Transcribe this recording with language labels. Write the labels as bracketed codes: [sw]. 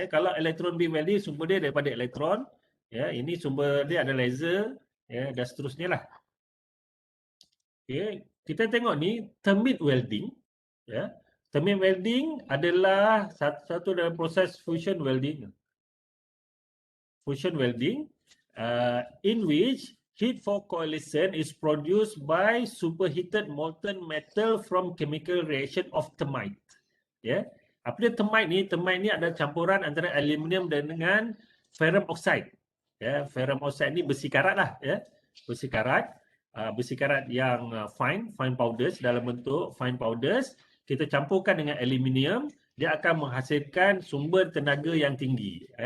[ms] Kalau elektron beam welding sumber dia daripada elektron, ini sumber dia ada laser, dan seterusnya lah. Kita tengok ni termite welding. Termite welding adalah satu dalam proses fusion welding. [en] Fusion welding, in which heat for coalescence is produced by superheated molten metal from chemical reaction of termite. [ms] Apa dia termite ni? Termite ni adalah campuran antara aluminium dengan ferrum oxide. Ferrum oxide ni besi karat lah. Besi karat. Besi karat yang fine powders, dalam bentuk fine powders. Kita campurkan dengan aluminium, dia akan menghasilkan sumber tenaga yang tinggi.